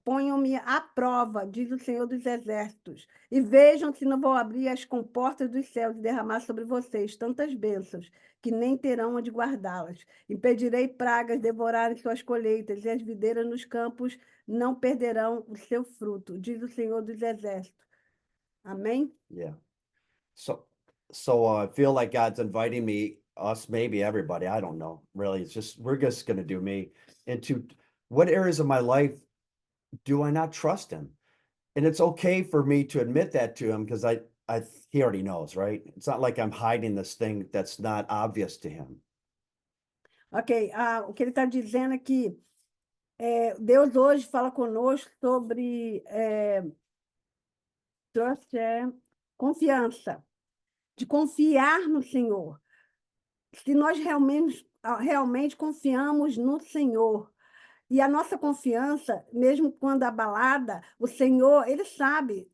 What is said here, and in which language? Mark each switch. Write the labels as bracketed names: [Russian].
[Portuguese] Ponham-me à prova, diz o Senhor dos Exércitos, e vejam se não vou abrir as comportas dos céus e derramar sobre vocês tantas bênçãos, que nem terão onde guardá-las. Impedirei pragas devorarem suas colheitas, e as videiras nos campos não perderão o seu fruto, diz o Senhor dos Exércitos. Amém? [English] Yeah. So I feel like God's inviting me, us, maybe everybody, I don't know, really. It's just, we're just going to do me into what areas of my life do I not trust him? And it's okay for me to admit that to him because he already knows, right? It's not like I'm hiding this thing that's not obvious to him. [Portuguese] Ok, o que ele está dizendo é que Deus hoje fala conosco sobre trust, confiança, de confiar no Senhor. Se nós realmente confiamos no Senhor, e a nossa confiança, mesmo quando abalada, o Senhor, Ele sabe.